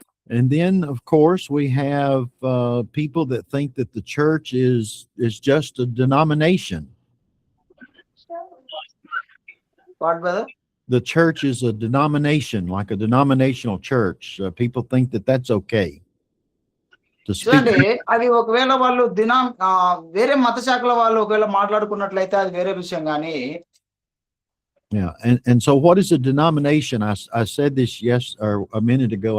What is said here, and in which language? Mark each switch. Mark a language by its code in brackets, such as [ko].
[en] And then, of course, we have people that think that the church is just a denomination. What, brother? The church is a denomination, like a denominational church. People think that that's okay. [te] చూడండి, అది ఒకవేళ వాళ్ళు వేరే మత శాఖల వాళ్ళు ఒకవేళ మాట్లాడుకున్నట్లయితే అది వేరే విషయం కానీ. [en] Yeah, and so what is a denomination? I said this or a minute ago.